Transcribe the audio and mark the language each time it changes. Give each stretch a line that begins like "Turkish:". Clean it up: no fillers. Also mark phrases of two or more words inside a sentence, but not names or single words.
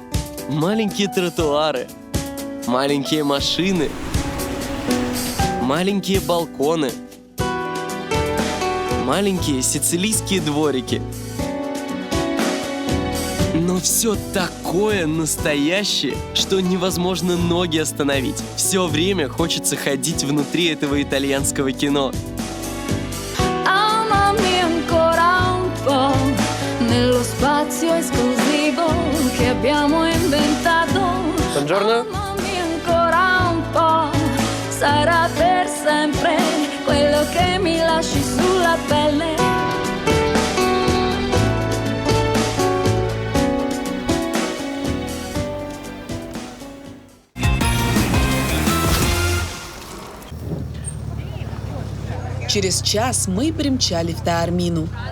Russian: Маленькие тротуары, маленькие машины, маленькие балконы, маленькие сицилийские дворики. Но все такое настоящее, что невозможно ноги остановить. Все время хочется ходить внутри этого итальянского кино.
Italian: Amami ancora un po' nello spazio esclusivo che abbiamo inventato. Buongiorno. Amami ancora un po', sarà per sempre quello che mi lasci sulla pelle.
Russian: Через час мы примчали в Таормину.